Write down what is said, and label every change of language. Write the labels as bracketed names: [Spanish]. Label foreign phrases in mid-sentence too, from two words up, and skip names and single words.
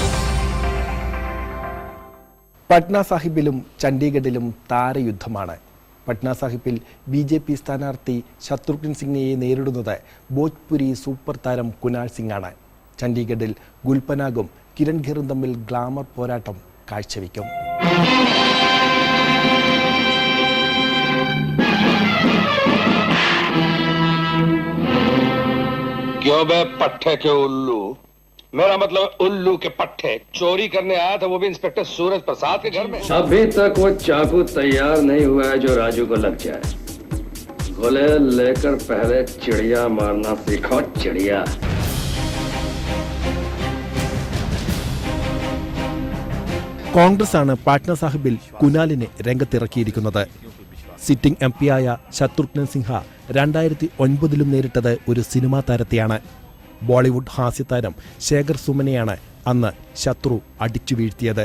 [Malayalam] പട്ന സാഹിബിലും ചണ്ഡീഗഡിലും താരയുദ്ധമാണ്. പട്ന സാഹിബിൽ BJP സ്ഥാനാർത്ഥി ശത്രുഘ്ൻ സിംഗിനെ നേരിടുന്നത് ഭോജ്പുരി സൂപ്പർ താരം കുനാൽ സിംഗ് ആണ്. ചണ്ഡീഗഡിൽ ഗുൽപനാഗും കിരൺ ഖേറും തമ്മിൽ ഗ്ലാമർ പോരാട്ടം കാഴ്ചവെക്കും. [Hindi] क्यों बे पट्टे के उल्लू? मेरा मतलब उल्लू के पट्टे चोरी करने आया था, वो भी इंस्पेक्टर सूरज प्रसाद के घर में. अभी तक वो चाकू तैयार नहीं हुआ है जो राजू को लग जाए. गोले लेकर पहले चिड़िया मारना सीखो, चिड़िया. [Malayalam] കോൺഗ്രസ് ആണ് പാട്ന സാഹിബിൽ കുനാലിനെ രംഗത്തിറക്കിയിരിക്കുന്നത്. [English] sitting MP [Malayalam] ആയ ശത്രുഘ്നൻ സിൻഹ 2009 നേരിട്ടത് ഒരു സിനിമാ താരത്തെയാണ്. ബോളിവുഡ് ഹാസ്യതാരം ശേഖർ സുമനെയാണ് അന്ന് ശത്രു അടിച്ചു വീഴ്ത്തിയത്.